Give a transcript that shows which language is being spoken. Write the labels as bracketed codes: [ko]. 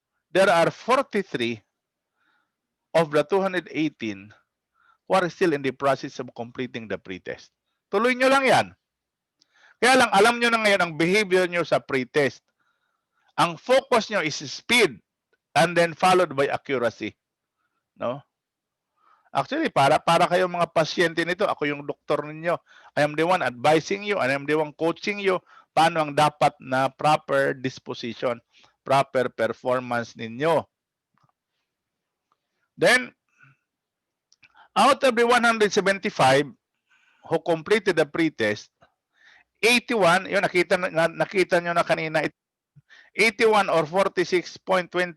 [en] There are 43 of the 218 who are still in the process of completing the pretest. [tl] Tuloy nyo lang yan. Kaya lang, alam nyo na ngayon ang behavior nyo sa pretest. Ang focus nyo [en] is speed and then followed by accuracy. No? [tl] Actually, para kayo mga pasyente nito, ako yung doktor ninyo. [en] I am the one advising you, I am the one coaching you [tl] paano ang dapat na [en] proper disposition, proper performance ninyo. Then, out of the 175 who completed the pretest, 81, [tl] yun nakita nyo na kanina, [en] 81 or 46.28%